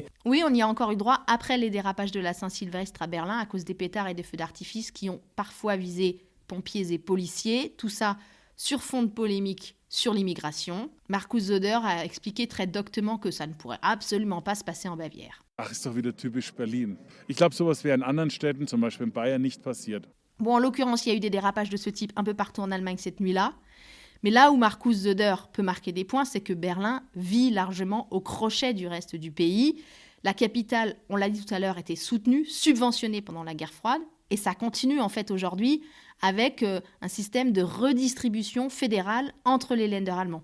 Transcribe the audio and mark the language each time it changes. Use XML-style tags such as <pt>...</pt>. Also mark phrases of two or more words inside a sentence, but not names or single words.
<fr>Oui, on y a encore eu droit après les dérapages de la Saint-Sylvestre à Berlin à cause des pétards et des feux d'artifice qui ont parfois visé pompiers et policiers. Tout ça sur fond de polémique sur l'immigration. Markus Söder a expliqué très doctement que ça ne pourrait absolument pas se passer en Bavière.</fr> <de>Ach, ist doch wieder typisch Berlin. Ich glaube, sowas wäre in anderen Städten, zum Beispiel in Bayern, nicht passiert.</de> <fr>Bon, en l'occurrence, il y a eu des dérapages de ce type un peu partout en Allemagne cette nuit-là. Mais là où Markus Söder peut marquer des points, c'est que Berlin vit largement au crochet du reste du pays. La capitale, on l'a dit tout à l'heure, était soutenue, subventionnée pendant la guerre froide. Et ça continue en fait aujourd'hui avec un système de redistribution fédérale entre les Länder allemands.</fr>